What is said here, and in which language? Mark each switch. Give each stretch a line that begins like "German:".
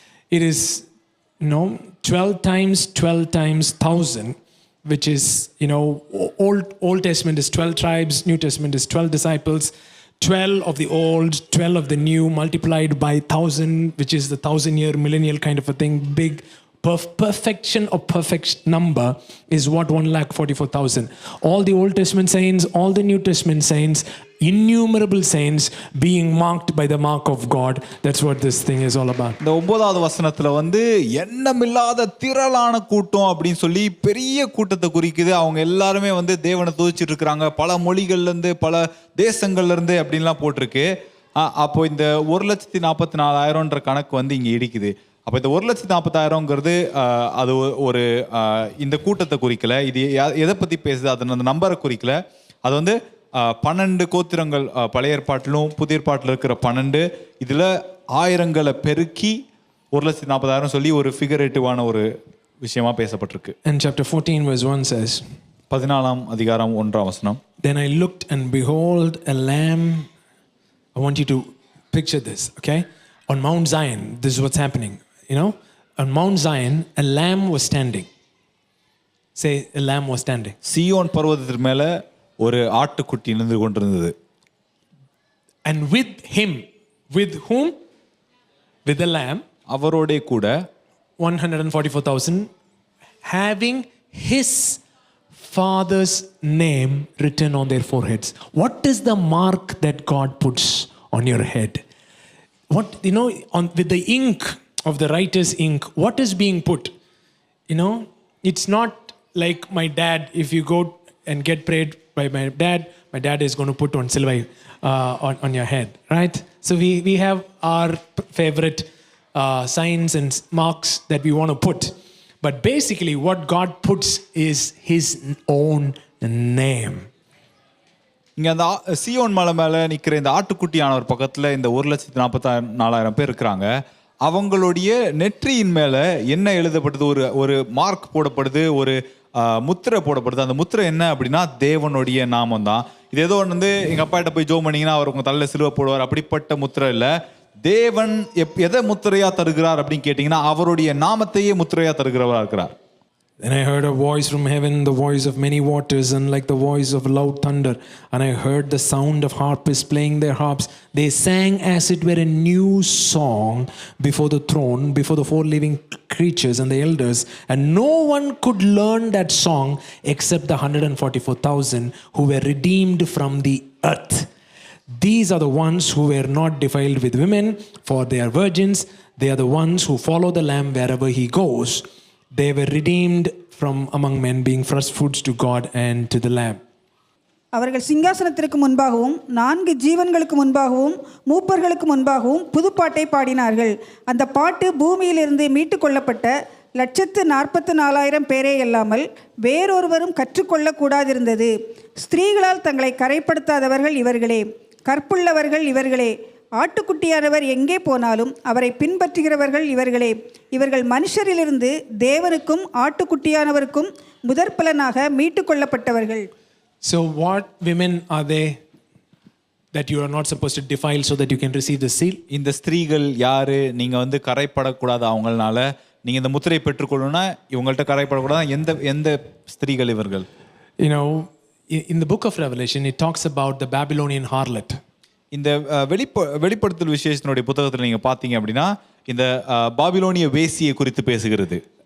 English: It is 12 times 1,000, which is, Old Testament is 12 tribes, New Testament is 12 disciples, 12 of the old, 12 of the new, multiplied by 1,000, which is the 1,000-year millennial kind of a thing, big perfection of perfect number is what 1,44,000. All the Old Testament saints, all the New Testament saints, innumerable saints being marked by the mark of God. That's what this thing is all about.
Tamil: இந்த 9வது வசனத்துல வந்து எண்ணமில்லாத திரளான கூட்டம் அப்படின்னு சொல்லி பெரிய கூட்டத்தை குறிக்குது. அவங்க எல்லாருமே வந்து தேவனை துதிச்சிட்டு இருக்கிறாங்க. பல மொழிகள்ல இருந்து பல தேசங்கள்ல இருந்து அப்படின்லாம் போட்டிருக்கு. அப்போ இந்த 1,44,000ன்ற கணக்கு வந்து இங்க இடிக்குது. அப்போ இந்த 1,40,000ங்கிறது அது ஒரு இந்த கூட்டத்தை குறிக்கல. இது எதை பத்தி பேசுது? அது அந்த நம்பரை குறிக்கல. அது வந்து 12 கோத்திரங்கள் பழைய ஏற்பாட்டிலும் புதிய ஏற்பாட்டில் இருக்கிற 12 இதுல 1000ங்களை பெருக்கி 1,40,000 சொல்லி ஒரு ஃபிகரேட்டிவான ஒரு விஷயமா பேசப்பட்டிருக்கு.
English: And chapter 14 verse 1 says,
Tamil: 14ஆம் அதிகாரம் 1ஆம் வசனம்.
English: Then I looked and behold a lamb. I want you to picture this, okay? On Mount Zion, this is what's happening. You know, on Mount Zion, a lamb was standing. Say, a lamb was standing.
Tamil: சீயோன் பர்வதத்தின் மேல ஒரு ஆட்டுக்குட்டி நின்று கொண்டிருந்தது.
English: And with him, with whom? With the lamb.
Tamil: அவரோட கூட
English: 144,000 having his father's name written on their foreheads. What is the mark that God puts on your head? What, you know, with the ink of the writer's ink, what is being put? You know, it's not like my dad. If you go and get prayed by my dad is going to put on silver on your head, right? So we have our favorite signs and marks that we want to put. But basically what God puts is his own name.
Tamil: இங்க அந்த சீயோன் மலை மேல நிக்கிற இந்த ஆட்டுக்குட்டியானவர் பக்கத்துல இந்த 1,44,000 பேர் இருக்கிறாங்க. அவங்களுடைய நெற்றியின் மேல என்ன எழுதப்பட்டது? ஒரு மார்க் போடப்படுது, ஒரு முத்திரை போடப்படுது. அந்த முத்திரை என்ன அப்படின்னா தேவனுடைய நாமம் தான். இது ஏதோ வந்து எங்க அப்பா கிட்ட போய் ஜோம் பண்ணீங்கன்னா அவர் உங்க தலையில சிலுவை போடுவார், அப்படிப்பட்ட முத்திரை இல்ல. தேவன் எதை முத்திரையா தருகிறார் அப்படின்னு கேட்டீங்கன்னா அவருடைய நாமத்தையே முத்திரையா தருகிறவரா இருக்கிறார்.
English: Then I heard a voice from heaven, the voice of many waters, and like the voice of loud thunder. And I heard the sound of harpists playing their harps. They sang as it were a new song before the throne, before the 4 living creatures and the elders. And no one could learn that song except the 144,000 who were redeemed from the earth. These are the ones who were not defiled with women, for they are virgins. They are the ones who follow the Lamb wherever he goes. They were redeemed from among men, being first fruits to God and to the Lamb.
Tamil: அவர்கள் சிங்காசனத்திற்கு முன்பாகவும் 4 ஜீவன்களுக்கு முன்பாகவும் மூப்பர்களுக்கு முன்பாகவும் புதுப்பாட்டை பாடினார்கள். அந்த பாட்டு பூமியிலிருந்து மீட்டு கொள்ளப்பட்ட 1,44,000 பேரே அல்லாமல் வேறொருவரும் கற்றுக்கொள்ளக்கூடாதிருந்தது. ஸ்திரீகளால் தங்களை கரைப்படுத்தாதவர்கள் இவர்களே, கற்புள்ளவர்கள் இவர்களே. ஆட்டுக்குட்டியானவர் எங்கே போனாலும் அவரை பின்பற்றுகிறவர்கள் இவர்களே. இவர்கள் மனுஷரிலிருந்து தேவனுக்கும் ஆட்டுக்குட்டியானவருக்கும் முதற்பலனாக மீட்டு கொள்ளப்பட்டவர்கள்.
English: So what women are they that you are not supposed to defile so that you can receive the seal?
Tamil: இந்த ஸ்திரீகள் யாரு? நீங்க வந்து கரைப்படக்கூடாது அவங்களால. நீங்க இந்த முத்திரை பெற்றுக்கொள்ளணும்னா இவங்கள்ட்ட கரைப்படக்கூடாது. எந்த ஸ்திரீகள் இவர்கள்?
English: You know, in the book of Revelation it talks about the Babylonian harlot.
Tamil: இந்த வெளிப்படுத்தல் விசேஷத்தினுடைய புத்தகத்தில் நீங்க பாத்தீங்க அப்படின்னா இந்த பாபிலோனிய வேசியை குறித்து பேசுகிறது.